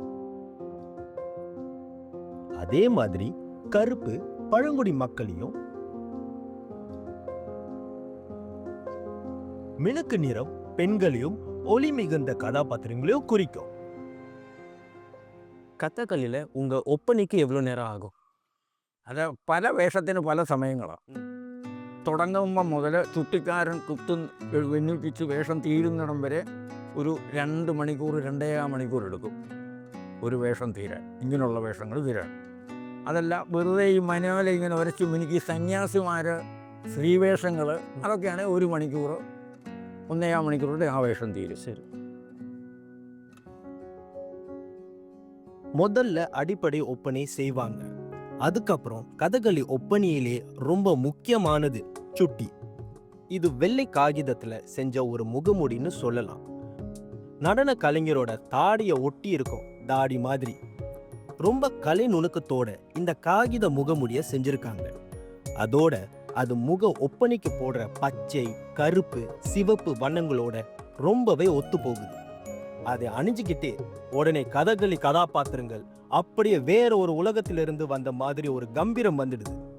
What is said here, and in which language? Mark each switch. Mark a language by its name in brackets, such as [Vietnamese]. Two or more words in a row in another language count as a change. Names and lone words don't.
[Tamil] அதே மாதிரி கருப்பு பழங்குடி மக்களையும், மினுக்கு நிறம் பெண்களையும், ஒளி மிகுந்த கதாபாத்திரங்களையும் குறிக்கும். கதகளியில் உங்கள் ஒப்பனைக்கு எவ்வளோ நேரம் ஆகும்? [Malayalam] അത് പല വേഷത്തിന് പല സമയങ്ങളാണ്. തുടങ്ങുമ്പോൾ മുതൽ ചുട്ടിക്കാരൻ വെന്നിപ്പിച്ച് വേഷം തീരുന്നിടം വരെ ഒരു 2 മണിക്കൂർ 2.5 മണിക്കൂർ എടുക്കും ഒരു വേഷം തീരാൻ, ഇങ്ങനെയുള്ള വേഷങ്ങൾ തീരാൻ. അതല്ല വെറുതെ ഈ മനോല ഇങ്ങനെ ഉരച്ചു മിനുക്കി സന്യാസിമാർ സ്ത്രീവേഷങ്ങൾ അതൊക്കെയാണ് 1 മണിക്കൂർ 1.5 മണിക്കൂറിൻ്റെ ആ വേഷം തീരും. [Tamil] சரி. முதல்ல அடிப்படை ஒப்பனை செய்வாங்க. அதுக்கப்புறம் கதகளி ஒப்பனையிலே ரொம்ப முக்கியமானது சுட்டி. இது வெள்ளை காகிதத்துல செஞ்ச ஒரு முகமூடின்னு சொல்லலாம். நடன கலைஞரோட தாடியை ஒட்டி இருக்கும் தாடி மாதிரி ரொம்ப கலை நுணுக்கத்தோட இந்த காகித முகமூடிய செஞ்சிருக்காங்க. அதோட அது முக ஒப்பனைக்கு போடுற பச்சை, கருப்பு, சிவப்பு வண்ணங்களோட ரொம்பவே ஒத்து போகுது. அதை அணிஞ்சுக்கிட்டே உடனே கதகளி கதாபாத்திரங்கள் அப்படியே வேற ஒரு உலகத்திலிருந்து வந்த மாதிரி ஒரு கம்பீரம் வந்துடுது.